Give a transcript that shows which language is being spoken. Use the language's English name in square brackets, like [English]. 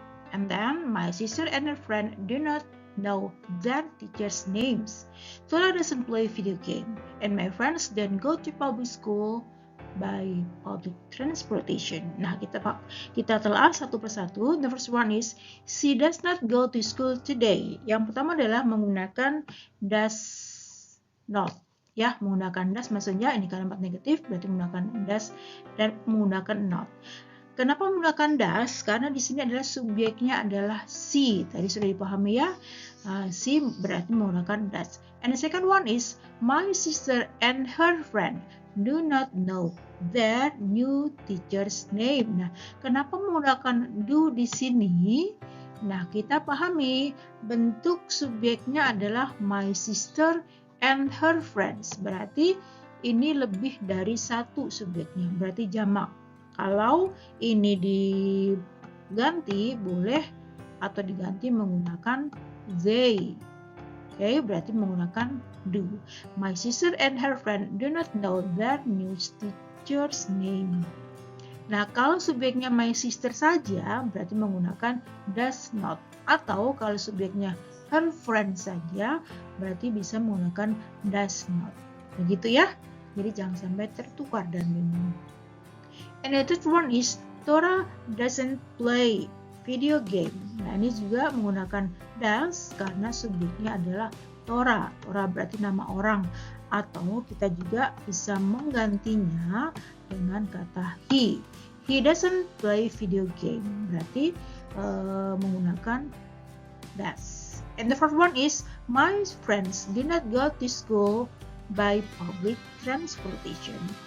[English] And then my sister and her friend do not know their teachers' names. Tora doesn't play video game. And my friends don't go to public school by public transportation. [Indonesian] Nah, kita telah satu persatu. [English] The first one is she does not go to school today. [Indonesian] Yang pertama adalah menggunakan does not. Ya, menggunakan does maksudnya ini kalimat negatif, berarti menggunakan does dan menggunakan not. Kenapa menggunakan does? Karena di sini adalah subjeknya adalah she. Tadi sudah dipahami ya. She berarti menggunakan does. [English] And the second one is my sister and her friend do not know their new teacher's name. [Indonesian] Nah, kenapa menggunakan do di sini? Nah, kita pahami bentuk subjeknya adalah [English] my sister and her friends. [Indonesian] Berarti ini lebih dari satu subjeknya, berarti jamak. Kalau ini diganti boleh atau diganti menggunakan they. Oke, berarti menggunakan do. [English] My sister and her friend do not know their new teacher's name. [Indonesian] Nah, kalau subjeknya [English] my sister [Indonesian] saja, berarti menggunakan does not. Atau kalau subjeknya [English] her friend [Indonesian] saja, berarti bisa menggunakan does not. Begitu ya. Jadi jangan sampai tertukar dan bingung. [English] And the third one is Tora doesn't play video game. [Indonesian] Nah, ini juga menggunakan does karena subjeknya adalah Tora. Tora berarti nama orang. Atau kita juga bisa menggantinya dengan kata he. [English] He doesn't play video game. [Indonesian] Berarti menggunakan does. [English] And the fourth one is my friends did not go to school by public transportation.